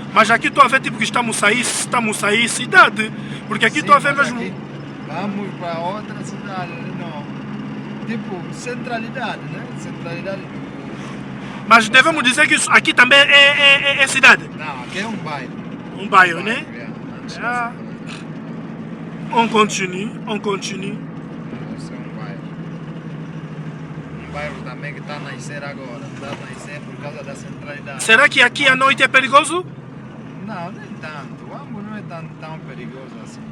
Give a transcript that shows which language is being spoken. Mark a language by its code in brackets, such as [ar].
[pt] Mas aqui estou a ver tipo que estamos a sair cidade. Porque aqui estou a ver mesmo. Aqui, vamos para outra cidade, não. Tipo, centralidade, né? Centralidade Mas devemos dizer que isso aqui também é cidade? Não, aqui é um bairro. Um bairro, né? Ah. [fr] On continue, on continue. [pt] Esse é um bairro. Um bairro também que está a nascer agora. Está a nascer por causa da centralidade. Será que aqui à noite é perigoso? Não, nem tanto. O Ambo não é tão perigoso assim.